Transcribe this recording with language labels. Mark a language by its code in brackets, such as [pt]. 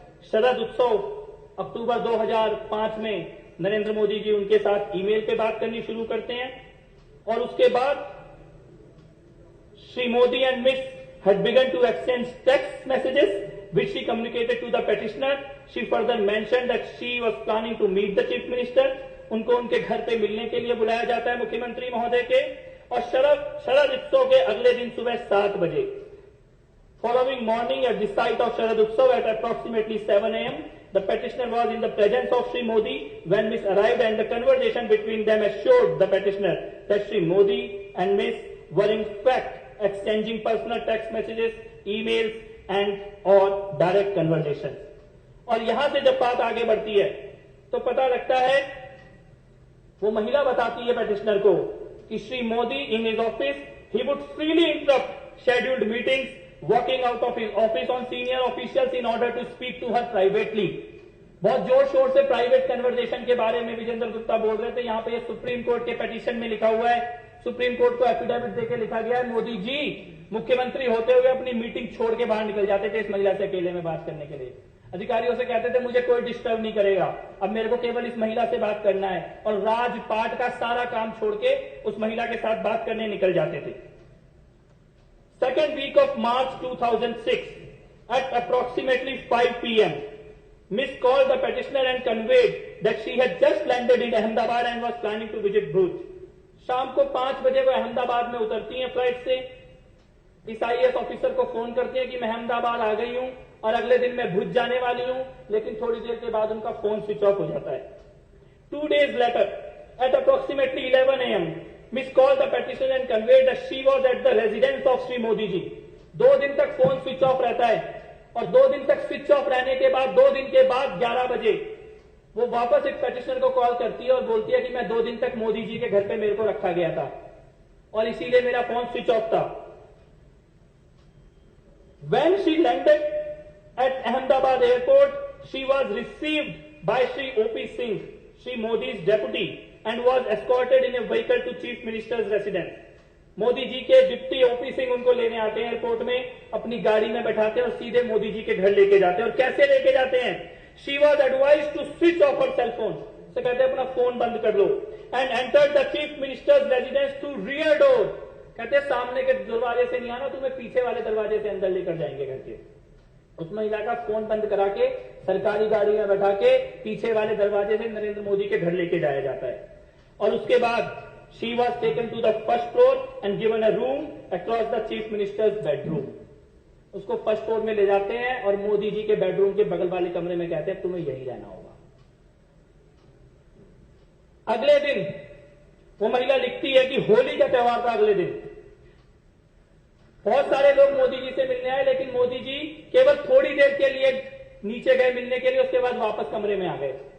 [hi] शरद उत्सव अक्टूबर 2005 में नरेंद्र मोदी जी उनके साथ ईमेल पे बात करनी शुरू करते हैं, और उसके बाद Shri Modi and miss [en] had begun to exchange text messages which she communicated to the petitioner. She further mentioned that she was planning to meet the chief minister. [hi] उनको उनके घर पे मिलने के लिए बुलाया जाता है मुख्यमंत्री महोदय के। और शरद उत्सव के अगले दिन सुबह 7 बजे, [en] following morning at the site of Sharad Utsav at approximately 7 a.m. the petitioner was in the presence of Shri Modi when Miss arrived, and the conversation between them assured the petitioner that Shri Modi and Miss were in fact exchanging personal text messages, emails and or direct conversations. [hi] और यहां से जब बात आगे बढ़ती है तो पता लगता है वो महिला बताती है पेटिशनर को कि Shri Modi [en] In his office he would freely interrupt scheduled meetings, walking out of his office on senior officials in order to speak to her privately. [hi] बहुत जोर शोर से प्राइवेट कन्वर्सेशन के बारे में विजेंद्र गुप्ता बोल रहे थे। यहाँ पे सुप्रीम कोर्ट के पिटीशन में लिखा हुआ है, सुप्रीम कोर्ट को एफिडेविट देकर लिखा गया है, मोदी जी मुख्यमंत्री होते हुए अपनी मीटिंग छोड़ के बाहर निकल जाते थे इस महिला से अकेले में बात करने के लिए। अधिकारियों से कहते थे मुझे कोई डिस्टर्ब नहीं करेगा, अब मेरे को केवल इस महिला से बात करना है, और राजपाट का सारा काम छोड़ के उस महिला के साथ बात करने निकल जाते थे। [en] Second week of March 2006 at approximately 5 p.m. Miss called the petitioner and conveyed that she had just landed in Ahmedabad and was planning to visit Bhuj. [hi] शाम को 5 बजे वो अहमदाबाद में उतरती हैं फ्लाइट से। इस आईएएस ऑफिसर को फोन करती है कि मैं अहमदाबाद आ गई हूं और अगले दिन मैं भुज जाने वाली हूं, लेकिन थोड़ी देर के बाद उनका फोन स्विच ऑफ हो जाता है। [en] 2 days later, at approximately 11 a.m., Miss called the petitioner and conveyed that she was at the residence of Sri Modi ji. [hi] 2 दिन तक फोन स्विच ऑफ रहता है और 2 दिन तक स्विच ऑफ रहने के बाद 2 दिन के बाद 11 बजे वो वापस एक पेटिशनर को कॉल करती है और बोलती है कि मैं 2 दिन तक मोदी जी के घर पे मेरे को रखा गया था और इसीलिए मेरा फोन स्विच ऑफ था। [en] When she landed at Ahmedabad airport, she was received by Sri O.P. Singh, Sri Modi's deputy, and was escorted in a vehicle to Chief Minister's residence. [hi] Modi ji के डिप्टी ओपी सिंह उनको लेने आते हैं airport में, अपनी गाड़ी में बैठाते हैं और सीधे मोदी जी के घर लेके जाते हैं। और कैसे लेके जाते हैं? [en] She was advised to switch off her cell phone. [hi] से कहते हैं अपना फोन बंद कर लो। [en] And entered the Chief Minister's residence through rear door. [hi] कहते हैं सामने के दरवाजे से नहीं आना, तुम्हें पीछे वाले दरवाजे से अंदर लेकर जाएंगे घर के। उस महिला का फोन बंद करा के सरकारी गाड़ी में बैठा के पीछे वाले दरवाजे से नरेंद्र मोदी के घर लेके जाया जाता है। और उसके बाद [en] she was taken to the first floor and given a room across the chief minister's bedroom. [hi] उसको फर्स्ट फ्लोर में ले जाते हैं और मोदी जी के बेडरूम के बगल वाले कमरे में कहते हैं तुम्हें यही रहना होगा। अगले दिन वो महिला लिखती है कि होली का त्योहार था। अगले दिन बहुत सारे लोग मोदी जी से मिलने आए, लेकिन मोदी जी केवल थोड़ी देर के लिए नीचे गए मिलने के लिए, उसके बाद वापस कमरे में आ गए।